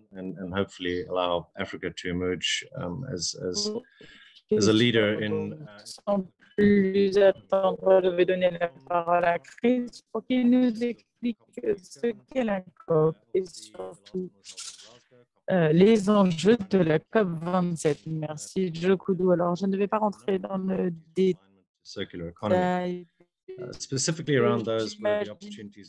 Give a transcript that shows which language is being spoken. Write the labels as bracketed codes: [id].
[en] and hopefully allow Africa to emerge as a leader in. [fr] Sans plus attendre, je vais donner la parole à Chris pour qu'il nous explique ce qu'est la COP et surtout les enjeux de la COP 27. Merci, Joe Koudou. Alors, je ne vais pas rentrer dans le détail. [en] Specifically around those where the opportunities.